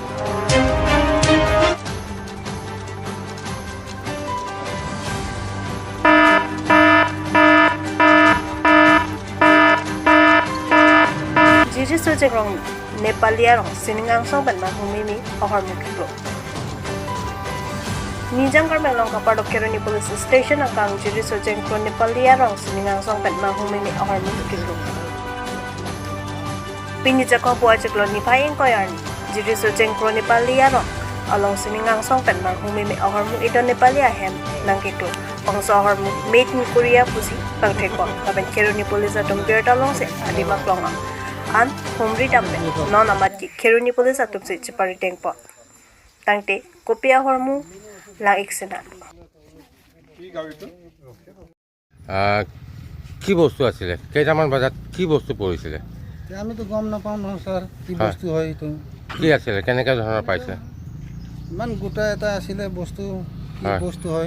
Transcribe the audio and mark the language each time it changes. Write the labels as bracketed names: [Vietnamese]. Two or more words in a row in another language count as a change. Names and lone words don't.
[Karbi] Jiri sojek rong Nepalia rong siningang song ban mahumimi hormu keklo Nijang Karbi long kapardok Keruni [English] police station [Karbi] ang kang jiri sojek rong Nepalia rong siningang song ban mahumimi hormu keklo Pini jakong puwa jeklo nipaing koyarni jiri sojek rong Nepalia rong along siningang song ban mahumimi hormu ito Nepalia hem nang keklo pangso hormu [English] made in Korea [Karbi] pusi pangtheko kaben Keruni police atom Abirta long se adimak long an humri dambe non amati Keruni police atup se chipari tengpo tangte kopia hormu lang iksena [Assamese] কি বস্তু আছিলে কেইটামান বজাত কি বস্তু পৰিছিলে আমি তো গম নাপাওঁ নহয় স্যাৰ কি বস্তু হয় এইটো কি আছিলে কেনেকা ধৰণৰ পাইছে ইমান গোটা এটা আছিলে বস্তু কি বস্তু হয়